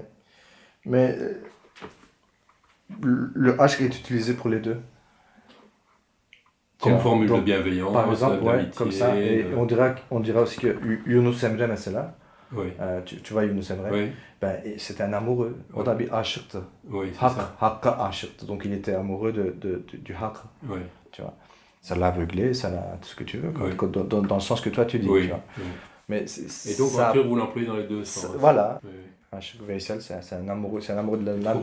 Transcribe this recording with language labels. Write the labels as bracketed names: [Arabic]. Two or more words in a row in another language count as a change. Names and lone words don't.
[French] Mais le aşk est utilisé pour les deux. Comme formule de bienveillance, par exemple, ouais, d'amitié. comme ça. Et on dira aussi que Yunus Emre mesela, oui. Tu vois Yunus Emre, oui. Ben, c'était un amoureux. [Turkish] O da bir aşıktı. [French] Oui, c'est ça. [Turkish] Hakka aşıktı. [French] Donc il était amoureux du hak. Oui. Tu vois. Ça l'a aveuglé, ça l'a tout ce que tu veux, Oui. dans le sens que toi tu dis. Oui. Tu vois. Oui. Mais et donc ça, en turc, vous l'employez dans les deux sens. Voilà. Oui. Aşık Veysel, c'est un amoureux de la nature,